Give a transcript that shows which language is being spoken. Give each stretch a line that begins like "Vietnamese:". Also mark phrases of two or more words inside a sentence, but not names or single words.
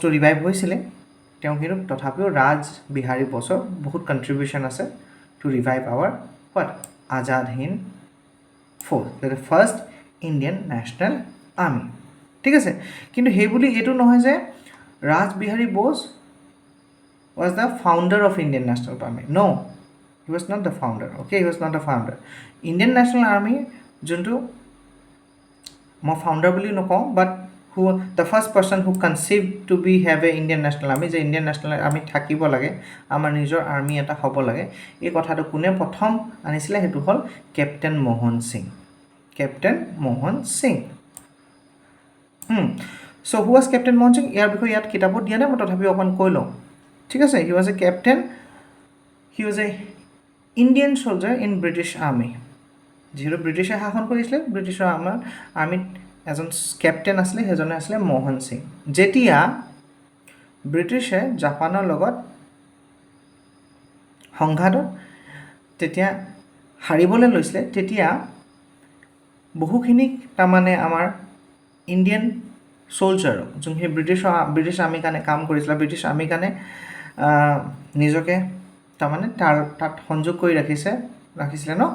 Assamese: ৰিভাইভ হৈছিলে তেওঁ কিন্তু তথাপিও ৰাজ বিহাৰী বছৰ বহুত কণ্ট্ৰিবিউশ্যন আছে
English: to revive our what
Assamese: আজাদ হিন্দ ফ'ৰ্চ
English: the first Indian National Army
Assamese: ঠিক আছে কিন্তু সেইবুলি এইটো নহয় যে ৰাজ বিহাৰী ব'ছ
English: was the founder of Indian National Army. No, he was not the founder. Okay, he was not the founder.
Assamese: Indian National Army junto মই founder বুলি নকওঁ,
English: but who the first person who conceived to be have a Indian National Army,
Assamese: যে Indian National Army থাকিব লাগে, আমাৰ নিজৰ আৰ্মি এটা হ'ব লাগে, এই কথাটো কোনে প্ৰথম আনিছিলে হেতু হল কেপ্টেইন মোহন সিং। কেপ্টেইন মোহন সিং।
English: So who was Captain Mohan Singh?
Assamese: ইয়াৰ বিষয়ে ইয়াত কিতাপত দিয়া নাই, মই তথাপিও অকণ কৈ লওঁ। ঠিক আছে,
English: he was a captain, he was a Indian soldier in British Army.
Assamese: যিহেতু ব্ৰিটিছে শাসন কৰিছিলে, ব্ৰিটিছৰ আমাৰ আৰ্মিত এজন কেপ্টেইন আছিলে, সেইজনে আছিলে মোহন সিং। যেতিয়া ব্ৰিটিছে জাপানৰ লগত সংঘাতত তেতিয়া হাৰিবলৈ লৈছিলে, তেতিয়া বহুখিনি তাৰমানে আমাৰ ইণ্ডিয়ান soldier যোনখিনি ব্ৰিটিছ আৰ্মিৰ কাৰণে কাম কৰিছিলে, ব্ৰিটিছ আৰ্মিৰ কাৰণে নিজকে তাৰমানে তাত সংযোগ কৰি ৰাখিছিলে ন।